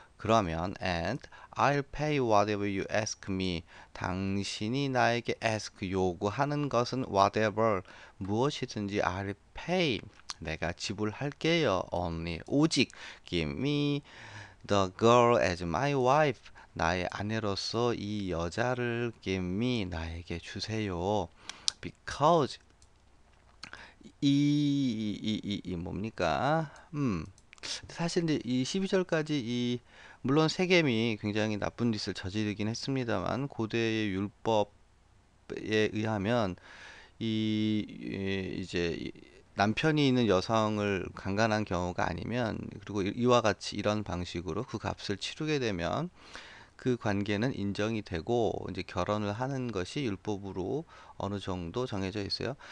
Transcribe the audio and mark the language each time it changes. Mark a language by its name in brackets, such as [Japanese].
[Korean] 그러면 [English] and I'll pay whatever you ask me. [Korean] 당신이 나에게 [English] ask [Korean] 요구하는 것은 [English] whatever [Korean] 무엇이든지 [English] I'll pay [Korean] 내가 지불할게요. [English] only [Korean] 오직 [English] give me the girl as my wife. [Korean] 나의 아내로서 이 여자를 [English] give me [Korean] 나에게 주세요. [English] because [Korean] 이 뭡니까? 사실 이제 이 12절까지 이 물론 세겜이 굉장히 나쁜 짓을 저지르긴 했습니다만 고대의 율법에 의하면 이제 남편이 있는 여성을 강간한 경우가 아니면 그리고 이와 같이 이런 방식으로 그 값을 치르게 되면 그 관계는 인정이 되고 이제 결혼을 하는 것이 율법으로 어느 정도 정해져 있어요.